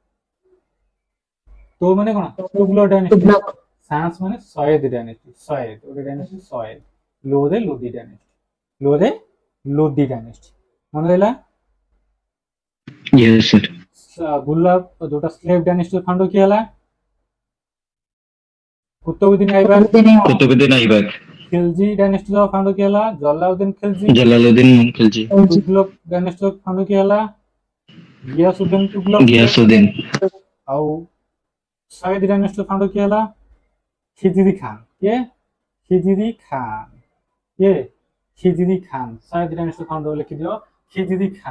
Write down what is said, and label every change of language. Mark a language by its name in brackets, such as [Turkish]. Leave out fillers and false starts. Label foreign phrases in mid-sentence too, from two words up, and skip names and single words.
[Odia] तो ମାନେ କ'ଣ? ତୁଗଲକ ଡାଇନେଷ୍ଟି। सांस ମାନେ ସୟେଦ ଡାଇନେଷ୍ଟି, ସୟେଦ ଗୋଟେ ଡାଇନେଷ୍ଟି ସୟେଦ। ଲୋରେ ଲୋଦି ଡାଇନେଷ୍ଟି, ଲୋରେ ଲୋଦି ଡାଇନେଷ୍ଟି। ମନେ ରହିଲା? [English] Yes, sir. [Odia] ଗୁଲାବ ଯୋଉଟା [English] slave dynasty's founder [Odia] କିଏ ହେଲା? କୁତୁବୁଦ୍ଦିନ ଆଇବାକ। कुतुबुद्दीन ऐबक। ଖିଲଜି [English] dynasty's founder [Odia] କିଏ ହେଲା? ଜଲାଉଦ୍ଦିନ ଖିଲଜି। जलालुद्दीन खिलजी। ତୁଗଲକ [English] dynasty's founder [Odia] କିଏ ହେଲା? ଗିୟାସୁଦ୍ଦିନ ତୁଗଲକ। गयासुद्दीन। ଆଉ ସୟେଦ [English] dynasty's founder [Odia] କିଏ ହେଲା? ଖିଜିରି ଖାନ। କିଏ? ଖିଜିରି ଖାନ। କିଏ? ଖିଜିରି ଖାନ। ସୟେଦ [English] dynasty's founder [Odia] ଲେଖିଦିଅ, ଖିଜିରି ଖାନ।